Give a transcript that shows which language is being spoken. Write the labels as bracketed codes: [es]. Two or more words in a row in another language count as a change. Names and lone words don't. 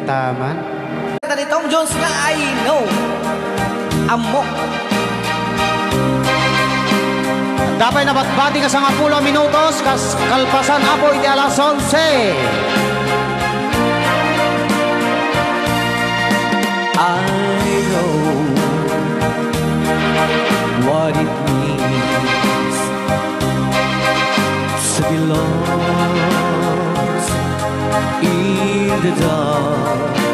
[en] man. [ilo] Ni Tom Jones nga [en] I know. [ilo] Amok. Dapat nabatbati ka sa 10 minutos, kalpasan apo iti alas 11. [en] I know what it means to be lost in the dark.